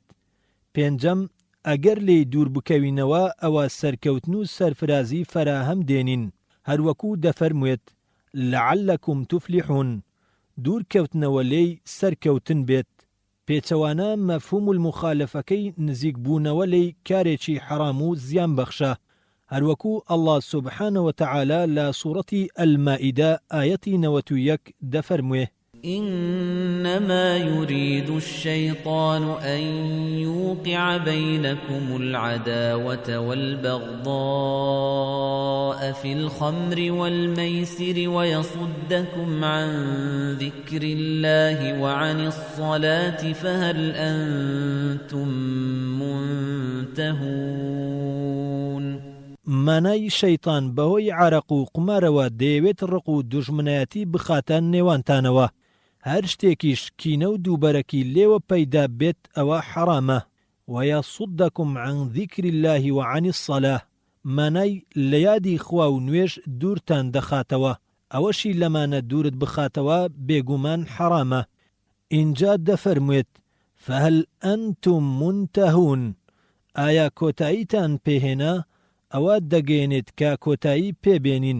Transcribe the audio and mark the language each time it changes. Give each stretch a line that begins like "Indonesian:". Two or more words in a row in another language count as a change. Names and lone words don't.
Central Kurdish: پێنجەم ئەگەر لێی دوور بکەوینەوە ئەوە سەرکەوتن و سەرفرازی فەراهەم دێنین، هەروەکو دەفەرموێت
Arabic: لەعەلەکم توفلیحون،
Central Kurdish: دوورکەوتنەوە لێی سەرکەوتن بێت. پێچەوانە
Arabic: مەفهوم المخالفەکەی
Central Kurdish: نزیک بوونەوە لێی کارێکی حەرام و زیان بەخشە. هەروەکو
Arabic: ئەڵڵا سوبحانە وتەعالا
Central Kurdish: لە سوورەتی ئەلمائیدە ئایەتی 91 دەفەرموێ
Arabic: إنما يريد الشيطان أن يوقع بينكم العداوة والبغضاء في الخمر والميسر ويصدكم عن ذكر الله وعن الصلاة فهل أنتم منتهون.
Central Kurdish: مانای شەیطان بەهۆی عەرەق و قمارەوە دەیەوێت ڕق و دوژمنایەتی بخاتە نێوانتانەوە. هەر شتێکیش کینە و دووبەرەکی لێوە پەیدا بێت ئەوە حەرامە.
Arabic: وەیەصدەکم عن ذیکر الله وعن الصلاة،
Central Kurdish: مانای لە یادی خوا و نوێژ دوورتان دەخاتەوە. ئەوەشی لەمانە دوورت بخاتەوە بێگومان حەرامە. ئینجا دەفەرموێت
Arabic: فهل ئەنتم منتهون،
Central Kurdish: ئایا کۆتاییتان پێهێنا؟ ئەوە دەگەێنێت کە کۆتایی پێبێنین.